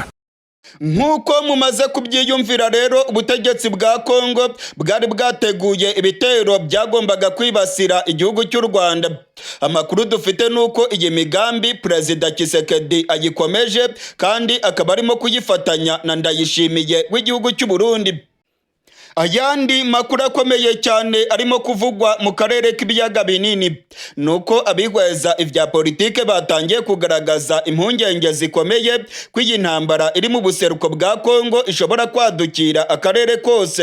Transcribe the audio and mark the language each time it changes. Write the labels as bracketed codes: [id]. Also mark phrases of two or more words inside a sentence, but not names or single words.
[rw] Nk'uko mumaze kubyiyumvira rero, ubutegetsi bwa Kongo bwari bwateguye ibitero byagombaga kwibasira igihugu cy'u Rwanda. Amakuru dufite nuko iyi migambi Perezida Tshisekedi ayikomeje kandi akaba arimo kuyifatanya na Ndayishimiye w'igihugu cy'u Burundi. Ayandi makuru akomeye cyane arimo kuvugwa mu karere k'ibiyaga binini nuko abihweza ivya politike batangiye kugaragaza impungenge zikomeye ko iyi ntambara iri mu buseruko bwa Kongo ishobora kwadukira akarere kose.